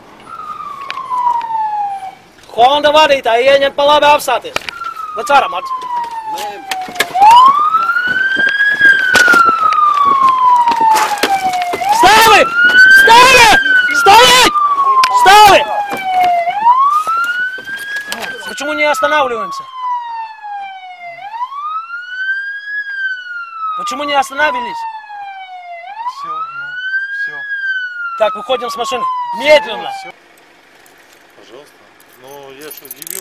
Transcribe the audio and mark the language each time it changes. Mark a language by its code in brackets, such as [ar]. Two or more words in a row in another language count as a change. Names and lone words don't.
[lv] Honda vadītāji ieņem pa labi apstāties. Lec ārā, Marci. Stāvi! Stāvi! Stāvi! Stāvi! [ru] Почему не останавливаемся? Почему не остановились? Все. Так, выходим с машины. Медленно. Все. Пожалуйста. Но я что, дебил?